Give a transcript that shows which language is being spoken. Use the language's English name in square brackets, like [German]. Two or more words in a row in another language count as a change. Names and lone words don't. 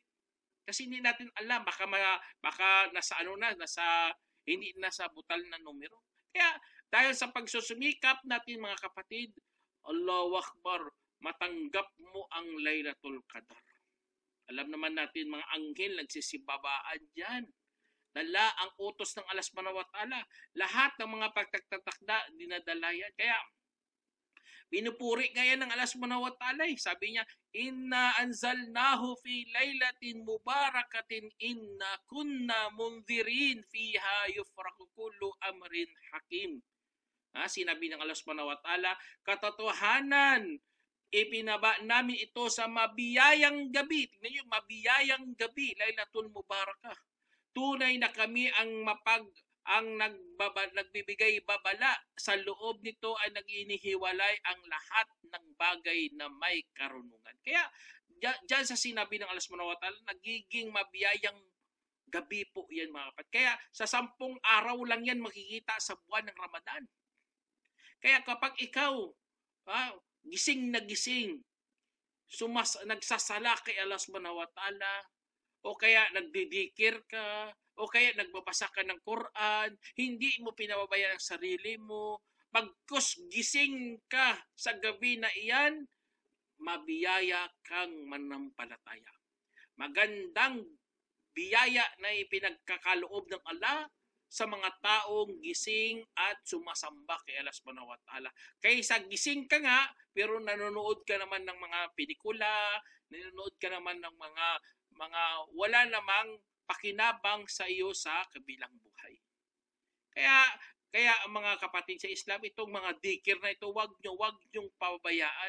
[Filipino] Kasi hindi natin alam, baka hindi nasa butal na numero. Kaya dahil sa pagsusumikap natin mga kapatid, [Arabic] الله أكبر, [Filipino] matanggap mo ang Laylatul Qadr. Alam naman natin mga anghel nagsisibabaan diyan. Dala ang utos ng Allah [Arabic] سبحانه وتعالى. [Filipino] Lahat ng mga pagtatakda dinadala yan. Kaya binupuri ngayon ng Allah [Arabic] سبحانه وتعالى. [Filipino] Sabi niya, [Arabic] إنا أنزلناه في ليلة مباركة إنا كنا منذرين فيها يفرق كل أمر حكيم. [Filipino] Sinabi ng Allah [Arabic] سبحانه وتعالى, [Filipino] katotohanan, ipinaba namin ito sa mabiyayang gabi. Tingnan niyo, mabiyayang gabi, Laylatul Mubarakah. Tunay na kami ang nagbibigay babala. Sa loob nito ay nag-inihiwalay ang lahat ng bagay na may karunungan. Kaya diyan sa sinabi ng Allah [Arabic] سبحانه وتعالى, [Filipino] nagiging mabiyayang gabi po yan mga kapatid. Kaya sa 10 araw lang yan makikita sa buwan ng Ramadan. Kaya kapag ikaw gising na gising, nagsasala kay Allah [Arabic] سبحانه وتعالى, [Filipino] o kaya nagdidikir ka, o kaya nagbabasa ka ng Quran, hindi mo pinababayaan ang sarili mo, pagkus gising ka sa gabi na iyan, mabiyaya kang manampalataya. Magandang biyaya na ipinagkakaloob ng Allah sa mga taong gising at sumasamba kay Allah [Arabic] سبحانه وتعالى. [Filipino] Kaysa gising ka nga, pero nanonood ka naman ng mga pelikula, nanonood ka naman ng mga wala namang pakinabang sa iyo sa kabilang buhay. Kaya ang mga kapatid sa Islam, itong mga dikir na ito, wag niyong pababayaan.